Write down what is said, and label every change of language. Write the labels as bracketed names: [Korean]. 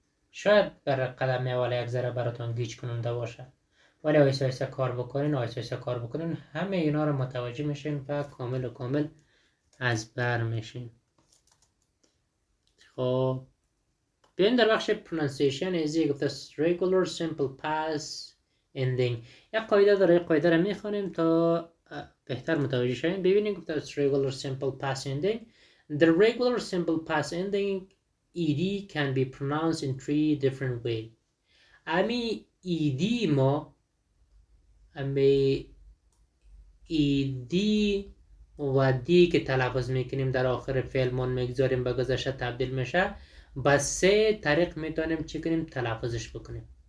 [Persian] شاید برای قدم اول یک ذره براتون گیج کننده باشه، ولی آیسته آیسته کار بکنین همه اینا رو متوجه میشین و کامل از بر میشین. خب بیاین در بخش پرونانسیشن ایزی گفته [English] regular simple past ending. [Persian] یک قاعده داره، قاعده رو میخوانیم تا بهتر متوجه شویم. ببینید گفته [English] regular simple past ending. The regular simple past ending ed can be pronounced in 3 different ways. [Persian] امی ed ما ایدی و دی که تلفظ میکنیم در آخر فعلمون میگذاریم به گذشته تبدیل میشه. با 3 طریق میتونیم چی کنیم؟ تلفظش بکنیم.